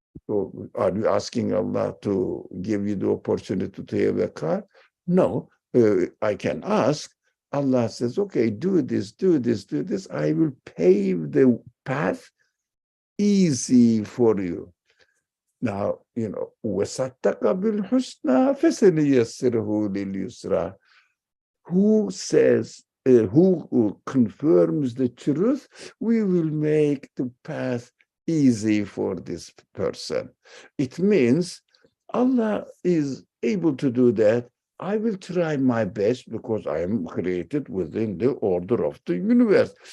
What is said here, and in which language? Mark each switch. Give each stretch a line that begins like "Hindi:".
English: So are you asking Allah to give you the opportunity to have a car? No, I can ask. Allah says, okay, do this. I will pave the path easy for you.
Arabic: Now, وَصَدَّقَ بِالْحُسْنَى فَسَنُيَسِّرُهُ لِلْيُسْرَى.
English: Who says, who confirms the truth, we will make the path easy for this person. It means Allah is able to do that. I will try my best because I am created within the order of the universe.